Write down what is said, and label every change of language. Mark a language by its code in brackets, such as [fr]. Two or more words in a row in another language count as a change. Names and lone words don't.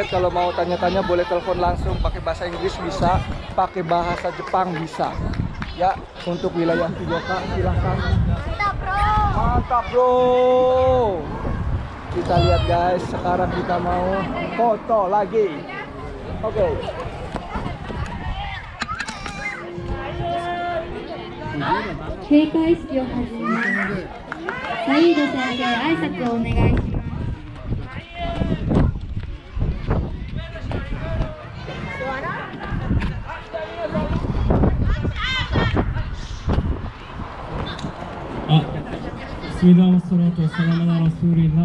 [id] Kalau mau tanya-tanya boleh telepon langsung. Pakai bahasa Inggris bisa, pakai bahasa Jepang bisa. Ya, untuk wilayah Shijoka silahkan. Mantap bro. Kita lihat guys, sekarang kita mau foto lagi. Oke. [ja] 閉会式を始めます。サイード先生、挨拶をお願いします。スミダーストロートサラマナラスーリンナ。